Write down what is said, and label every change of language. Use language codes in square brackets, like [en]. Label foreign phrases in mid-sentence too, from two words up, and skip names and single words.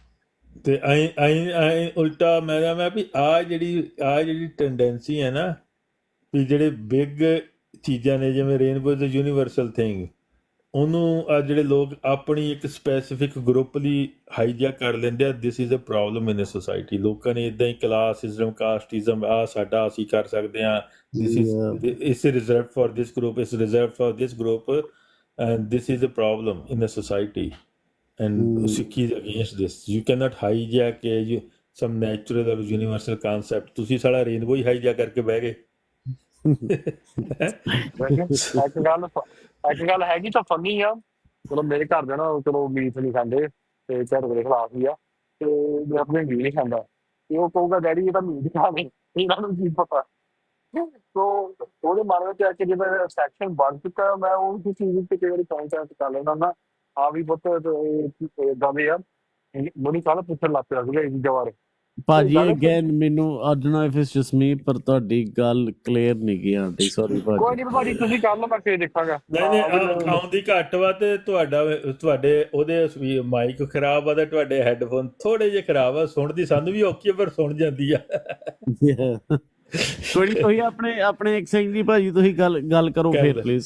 [pa] ਤੇ ਅਸੀਂ ਉਲਟਾ ਮੈਂ ਵੀ ਆ ਜਿਹੜੀ ਟੈਂਡੈਂਸੀ ਹੈ ਨਾ ਵੀ ਜਿਹੜੇ ਬਿਗ ਚੀਜ਼ਾਂ ਨੇ ਜਿਵੇਂ [en] rainbow is a universal thing, [pa] ਉਹਨੂੰ ਆ ਜਿਹੜੇ ਲੋਕ ਆਪਣੀ ਇੱਕ [en] specific group [pa] ਲਈ ਹਾਈਜੈਕ ਕਰ ਲੈਂਦੇ ਆ। [en] This is a problem in a society. [pa] ਲੋਕਾਂ ਨੇ ਇੱਦਾਂ ਹੀ [en] classism casteism [pa] ਆ ਸਾਡਾ ਅਸੀਂ ਕਰ ਸਕਦੇ ਹਾਂ, [en] is reserve for this group, is reserve for this group, and this is a problem in a society and Sikhi is against this. You cannot hijack some natural or universal concept. [pa] ਤੁਸੀਂ ਸਾਡਾ ਰੇਨਬੋ ਹੀ ਹਾਈਜੈਕ ਕਰਕੇ ਬਹਿ ਗਏ। ਇੱਕ ਗੱਲ ਹੈਗੀ ਤਾਂ ਫਨੀ ਆ। ਚਲੋ ਮੇਰੇ ਘਰ ਦੇ ਨਾ ਚਲੋ ਮੀਟ ਨਹੀਂ ਖਾਂਦੇ ਤੇ ਝੜ ਦੇ ਖਿਲਾਫ ਹੀ ਆ, ਤੇ ਮੇਰਾ ਆਪਣੇ ਵੀ ਨਹੀਂ ਖਾਂਦਾ, ਤੇ ਉਹ ਕਹੂਗਾ ਡੈਡੀ ਇਹ ਤਾਂ ਮੀਟ ਖਾਵੇ, ਇਹਨਾਂ ਨੂੰ ਕੀ ਪਤਾ। ਸੋ ਉਹਦੇ ਮਨ ਵਿੱਚ ਆ ਕੇ ਜਿਵੇਂ ਸੈਕਸ਼ਨ ਬਣ ਚੁੱਕਾ, ਮੈਂ ਉਹ ਚੀਜ਼ ਤੇ ਕਈ ਵਾਰੀ ਕਾਉਂਟੈਕਟ ਕਰ ਲੈਂਦਾ ਨਾ। ਆ ਵੀ ਬਹੁਤ ਏਦਾਂ ਦੇ ਆ। ਮੈਨੂੰ ਕੱਲ ਪੁੱਛਣ ਲੱਗ ਪਿਆ ਸੀਗਾ ਇਹ ਚੀਜ਼ਾਂ ਬਾਰੇ। ਭਾਜੀ ਅਗੇਨ ਮੈਨੂੰ [en] I don't know if it's just me, [pa] ਪਰ ਤੁਹਾਡੀ ਗੱਲ ਕਲੀਅਰ ਨਹੀਂ ਗਈ ਆਂਟੀ, ਸੌਰੀ ਕੋਈ ਭਾਜੀ। ਨਹੀਂ ਭਾਜੀ, ਤੁਸੀਂ ਕਰ ਲਓ, ਮੈਂ ਫੇਰ ਦੇਖਾਂਗਾ। ਨਹੀਂ ਆਉਂਦੀ ਘੱਟ ਵਾ ਤੇ ਤੁਹਾਡੇ ਉਹਦੇ ਮਾਈਕ ਖਰਾਬ ਆ ਤੇ ਤੁਹਾਡੇ ਹੈੱਡਫੋਨ ਥੋੜੇ ਜਿਹੇ ਖਰਾਬ ਆ। ਸੁਣਦੀ ਸਾਨੂੰ ਵੀ ਔਖੀ ਆ ਪਰ ਸੁਣ ਜਾਂਦੀ ਆ। ਕੋਈ ਤੁਸੀਂ ਆਪਣੇ ਇੱਕ ਸਿੰਘ ਜੀ ਭਾਜੀ ਤੁਸੀਂ ਗੱਲ ਕਰੋ ਫੇਰ ਪਲੀਜ਼।